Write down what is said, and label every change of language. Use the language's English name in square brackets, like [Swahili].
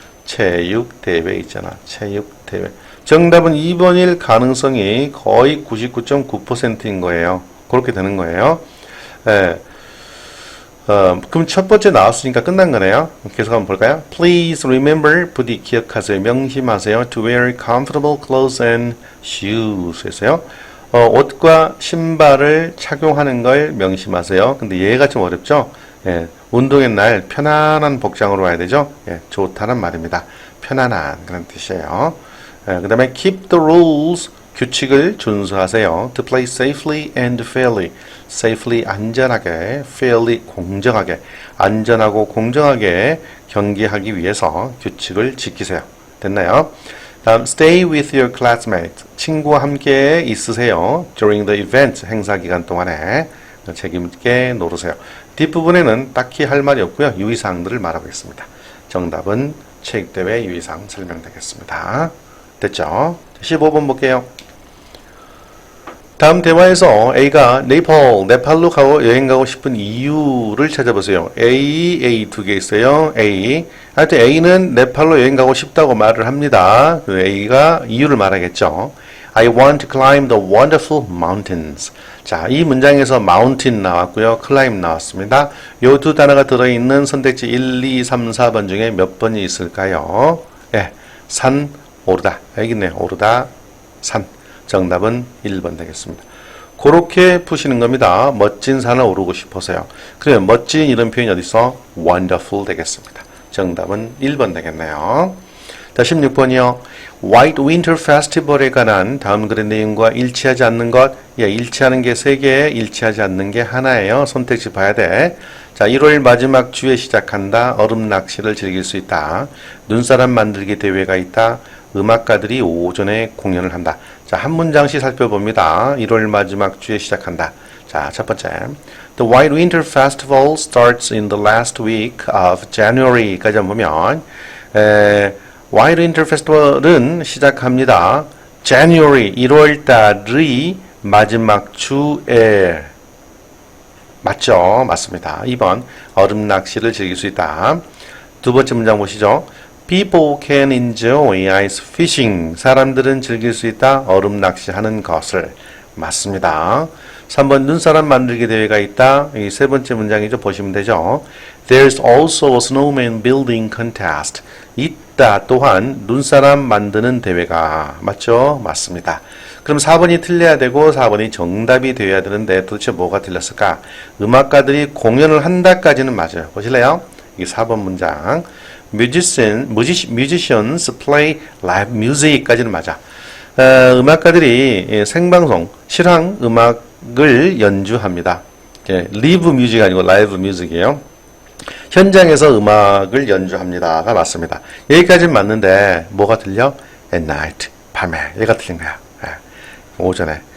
[Korean] 체육대회 있잖아. 체육대회. 정답은 2번일 가능성이 거의 99.9%인 거예요. 그렇게 되는 거예요. 예. 그럼 첫 번째 나왔으니까 끝난 거네요. 계속 한번 볼까요? [English] Please remember, [Korean] 부디 기억하세요. 명심하세요. [English] To wear comfortable clothes and shoes. [Korean] 했어요. 옷과 신발을 착용하는 걸 명심하세요. 근데 얘가 좀 어렵죠? 예. 운동의 날 편안한 복장으로 와야 되죠? 예. 좋다는 말입니다. 편안한 그런 뜻이에요. 예. 그 다음에 [English] keep the rules. [Korean] 규칙을 준수하세요. [English] To play safely and fairly. [Korean] safely 안전하게, fairly 공정하게, 안전하고 공정하게 경기하기 위해서 규칙을 지키세요. 됐나요? 다음 [English] stay with your classmates. [Korean] 친구와 함께 있으세요. [English] during the event [Korean] 행사 기간 동안에 책임있게 노르세요. 뒷부분에는 딱히 할 말이 없고요. 유의사항들을 말하고 있습니다. 정답은 체육대회 유의사항 설명되겠습니다. 됐죠? 15번 볼게요. 다음 대화에서 A가 네팔로 여행 가고 싶은 이유를 찾아보세요. A 두 개 있어요. A. 하여튼 A는 네팔로 여행 가고 싶다고 말을 합니다. 그 A가 이유를 말하겠죠. [English] I want to climb the wonderful mountains. [Korean] 자, 이 문장에서 mountain 나왔고요. climb 나왔습니다. 이 두 단어가 들어있는 선택지 1, 2, 3, 4번 중에 몇 번이 있을까요? 예, 산, 오르다. 여기 있네요. 오르다, 산. 정답은 1번 되겠습니다. 그렇게 푸시는 겁니다. 멋진 산을 오르고 싶어서요. 그러면 멋진 이런 표현이 어디 있어? wonderful 되겠습니다. 정답은 1번 되겠네요. 자, 16번이요. White Winter Festival에 관한 다음 글의 내용과 일치하지 않는 것. 예, 일치하는 게 3개, 일치하지 않는 게 하나예요. 선택지 봐야 돼. 자, 1월 마지막 주에 시작한다. 얼음 낚시를 즐길 수 있다. 눈사람 만들기 대회가 있다. 음악가들이 오전에 공연을 한다. 자, 한 문장씩 살펴봅니다. 1월 마지막 주에 시작한다. 자, 첫 번째. [English] The White Winter Festival starts in the last week of January까지 [Korean] 보면 [English] White Winter Festival은 [Korean] 시작합니다. January, 1월 달의 마지막 주에. 맞죠? 맞습니다. 2번, 얼음 낚시를 즐길 수 있다. 두 번째 문장 보시죠. [English] People can enjoy ice fishing. [Korean] 사람들은 즐길 수 있다. 얼음 낚시하는 것을. 맞습니다. 3번, 눈사람 만들기 대회가 있다. 이 세 번째 문장이죠. 보시면 되죠. [English] There's also a snowman building contest. [Korean] 있다. 또한 눈사람 만드는 대회가. 맞죠? 맞습니다. 그럼 4번이 틀려야 되고 4번이 정답이 되어야 되는데 도대체 뭐가 틀렸을까? 음악가들이 공연을 한다까지는 맞아요. 보실래요? 이게 4번 문장. [English] Musicians play live music까지는 [Korean] 맞아. 음악가들이 생방송, 실황 음악을 연주합니다. 리브 뮤직 아니고 라이브 뮤직이에요. 현장에서 음악을 연주합니다가 맞습니다. 여기까지는 맞는데 뭐가 틀려? [English] At night, [Korean] 밤에. 얘가 틀린 거야. 오전에.